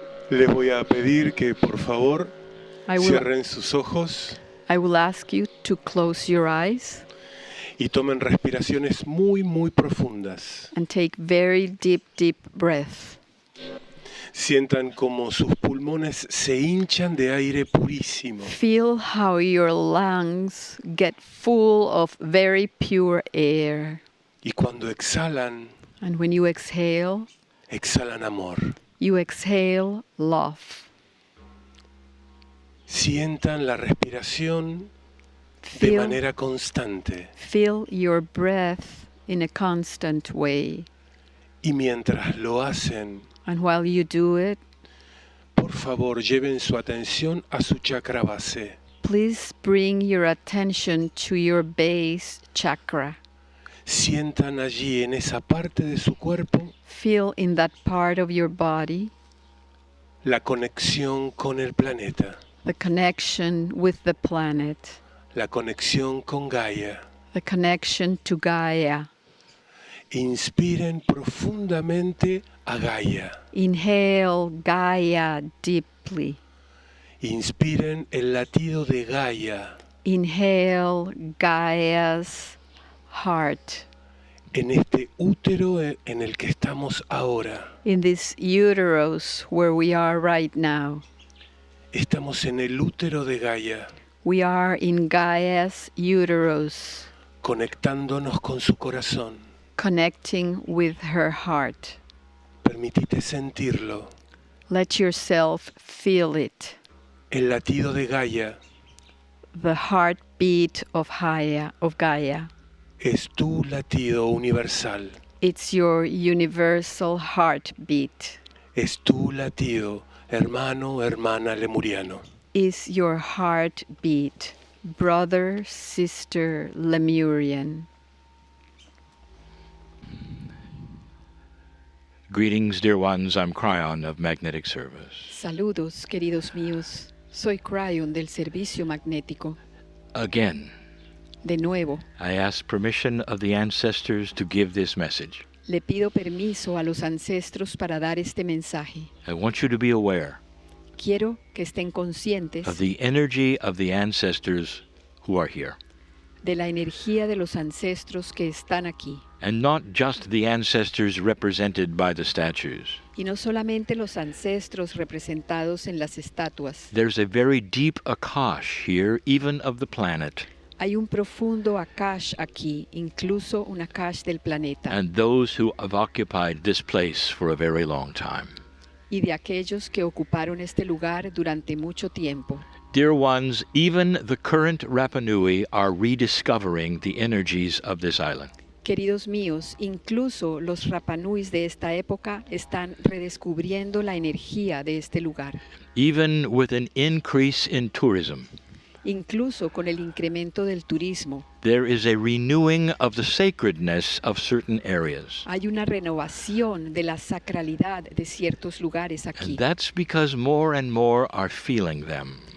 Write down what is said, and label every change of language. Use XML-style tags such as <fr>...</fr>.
<es>Les voy a pedir que por favor</es> <en>I will,</en> <es>cierren sus ojos</es> <en>I will ask you to close your eyes</en> <es>y tomen respiraciones muy, muy profundas.</es> <en>and take very deep, deep breath.</en> <es>Sientan como sus pulmones se hinchan de aire purísimo.</es> <en>Feel how your lungs get full of very pure air.</en> <es>Y cuando exhalan,</es> <en>And when you exhale,</en> <es>exhalan amor.</es> <en>you exhale love.</en> <es>Sientan la respiración de</es> <en>Feel,</en> <es>manera constante.</es> <en>feel your breath in a constant way.</en> <es>Y mientras lo hacen,</es> <en>And while you do it,</en> <es>por favor, lleven su atención a su chakra base.</es> <en>please bring your attention to your base chakra.</en> <es>Sientan allí, en esa parte de su cuerpo,</es> <en>Feel in that part of your body</en> <es>la conexión con el planeta,</es> <en>the connection with the planet,</en> <es>la conexión con Gaia.</es> <en>the connection to Gaia.</en> <es>Inspiren profundamente a Gaia.</es> <en>Inhale Gaia deeply.</en> <es>Inspiren el latido de Gaia</es> <en>Inhale Gaia's heart.</en> <es>en este útero en el que estamos ahora.</es> <en>In this uterus where we are right now.</en> <es>Estamos en el útero de Gaia,</es> <en>We are in Gaia's uterus,</en> <es>conectándonos con su corazón.</es> <en>connecting with her heart.</en> <es>Permitite sentirlo.</es> <en>Let yourself feel it.</en> <es>El latido de Gaia</es> <en>The heartbeat of Gaia.</en> <es>es tu latido universal.</es> <en>It's your universal heartbeat.</en> <es>Es tu latido, hermano, hermana lemuriano.</es> <en>Is your heartbeat, brother, sister, Lemurian. Greetings, dear ones. I'm Kryon of Magnetic Service.</en> <es>Saludos, queridos míos. Soy Kryon del Servicio Magnético.</es> <en>Again,</en> <es>De nuevo,</es> <en>I ask permission of the ancestors to give this message.</en> <es>le pido permiso a los ancestros para dar este mensaje.</es> <en>I want you to be aware</en> <es>Quiero que estén conscientes</es> <en>of the energy of the ancestors who are here.</en> <es>de la energía de los ancestros que están aquí.</es> <en>And not just the ancestors represented by the statues.</en> <es>Y no solamente los ancestros representados en las estatuas.</es> <en>There's a very deep Akash here, even of the planet,</en> <es>Hay un profundo Akash aquí, incluso un Akash del planeta,</es> <en>and those who have occupied this place for a very long time.</en> <es>y de aquellos que ocuparon este lugar durante mucho tiempo.</es> <en>Dear ones, even the current Rapa Nui are rediscovering the energies of this island.</en> <es>Queridos míos, incluso los Rapanuis de esta época están redescubriendo la energía de este lugar.</es> <en>Even with an increase in tourism,</en> <es>incluso con el incremento del turismo.</es> <en>There is a renewing of the sacredness of certain areas.</en> <es>Hay una renovación de la sacralidad de ciertos lugares aquí.</es> <en>And that's because more and more are feeling them.</en>